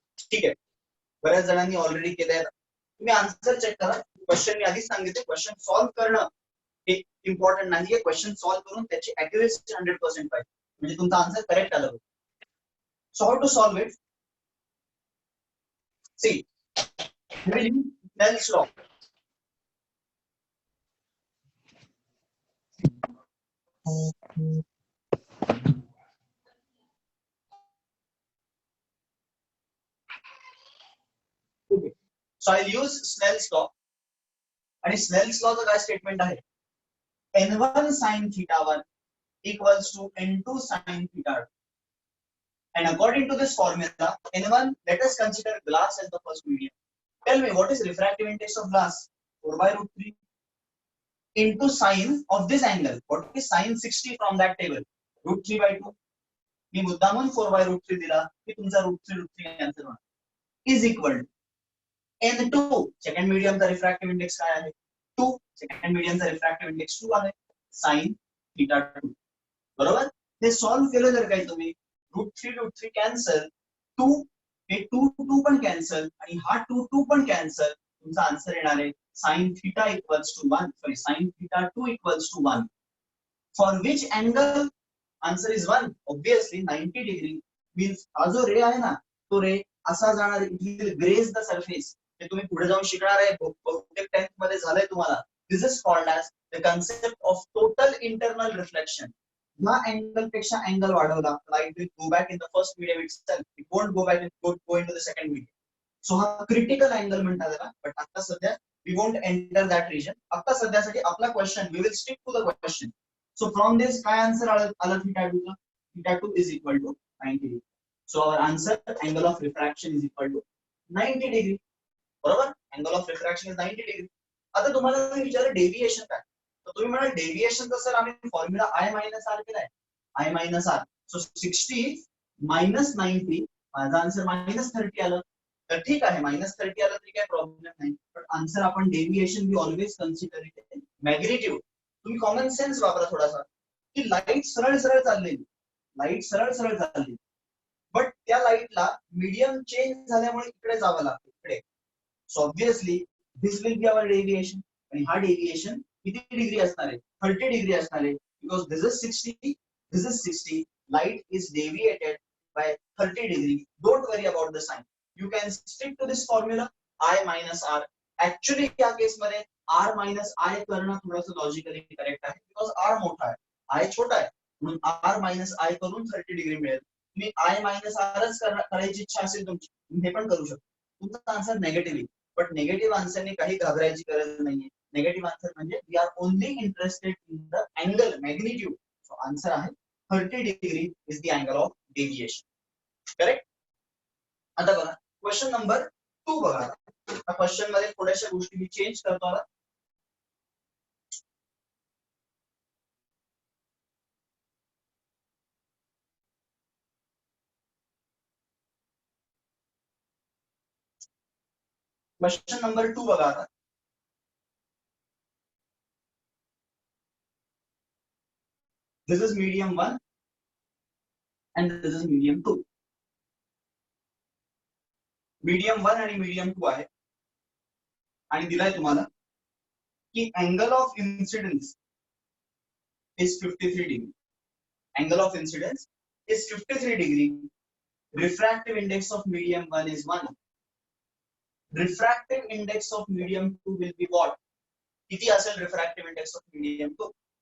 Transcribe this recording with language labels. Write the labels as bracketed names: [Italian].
[Marathi] ठीक आहे, बऱ्याच जणांनी ऑलरेडी केले आहेत. तुम्ही आन्सर चेक करा. क्वेश्चन मी आधीच सांगितले, क्वेश्चन सॉल्व्ह करणं हे इम्पॉर्टंट नाहीये. क्वेश्चन सॉल्व्ह करून त्याची अॅक्युरेसी 100% पाहिजे, म्हणजे तुमचा आन्सर करेक्ट आला. [English] So how to solve it? See, Snell's law. Okay. So I'll use Snell's law. आणि Snell's law चं काय statement आहे? n1 sin θ1 equals to n2 sin θ2. And according to this formula, n1, let us consider glass as the first medium. Tell me, what is refractive index of glass? 4/√3 into sine of this angle. What is sine 60 from that table? √3/2. [Marathi] मी मुद्दामून 4/√3 दिला की तुमचा √3 answer होणार. [English] Is equal to n2, [Marathi] second मीडियमचा refractive index काय आहे? 2. Second मीडियमचा refractive index 2 आहे. sin θ2. बरोबर? हे सॉल्व्ह केलं जर काही तुम्ही, √3 कॅन्सल, 2 हे 2 पण कॅन्सल आणि हा 2 पण कॅन्सल. तुमचा आन्सर येणार आहे sin θ equals to 1. [English] Sorry, sin θ2 equals to 1. For which angle? Answer is 1. [Marathi] Obviously 90 degree means हा जो रे आहे ना, तो रे असा जाणार, [English] It will graze the surface. [Marathi] हे तुम्ही पुढे जाऊन शिकणार आहे, बहुतेक 10th मध्ये झालंय तुम्हाला. [English] This is called as the concept of total internal reflection. [Marathi] ह्या अँगल पेक्षा अँगल वाढवला, [English] Light will go back in the first medium itself. It won't go back go into the second medium. [Marathi] So हा critical angle म्हणतात त्याला. [English] but [Marathi] आता सध्या [English] We won't enter that region. [Marathi] आता सध्यासाठी आपला question, [English] We will stick to the question. So from this [Marathi] काय answer आलं θ2 चा? [English] θ2 is equal to 90 degree. So our answer, angle of refraction is equal to 90 degree. [Marathi] बरोबर? [English] Angle of refraction is 90 degree. [Marathi] आता तुम्हाला मी विचारलं deviation काय, तर तुम्ही म्हणाल डेव्हिएशनचा सर आम्ही फॉर्म्युला I मायनस आर केलाय. I minus R. So 60 minus 90, माझा आन्सर -30 आलं. तर ठीक आहे, -30 आलं तरी काही प्रॉब्लेम नाही. पण आन्सर आपण deviation we always consider it magnitude. तुम्ही कॉमन सेन्स वापरा थोडासा, की लाईट सरळ सरळ चाललेली, लाईट सरळ सरळ चालली, बट त्या लाईटला मीडियम चेंज झाल्यामुळे इकडे जावं लागतं, इकडे. [English] So obviously this will be our deviation. [Marathi] आणि हा डेव्हिएशन किती डिग्री असणार आहे? 30 डिग्री असणार आहे. [English] Because this is 60, this is 60. Light is deviated by 30 degree. Don't worry about the sign. You can stick to this formula, I minus R. [Marathi] Actually या केस मध्ये R minus I करणं थोडंसं लॉजिकली करेक्ट आहे, because R मोठा आहे, I छोटा आहे, म्हणून R minus I करून 30 डिग्री मिळेल. तुम्ही I minus Rच करायची इच्छा असेल तुमची, तुम्ही हे पण करू शकता. तुमचा आन्सर नेगेटिव्ह, बट नेगेटिव्ह आन्सरने काही घाबरायची गरज नाहीये. नेगेटिव्ह आन्सर म्हणजे [English] We are only interested in the angle magnitude. So answer आहे 30 degree is the angle of deviation. Correct? [Marathi] आता बघा क्वेश्चन नंबर 2 बघा. या क्वेश्चन मध्ये थोड्याशा गोष्टी मी चेंज करतो आता. क्वेश्चन नंबर 2 बघा आता. [English] This is medium 1 and this is medium 2. [Marathi] Medium 1 आणि मीडियम 2 आहे आणि दिलाय तुम्हाला की [English] Angle of incidence is 53 degree. angle of incidence is 53 degree. Refractive index of medium 1 is 1. Refractive index of medium 2 will be what? [Marathi] किती असेल [English] refractive index of medium 2?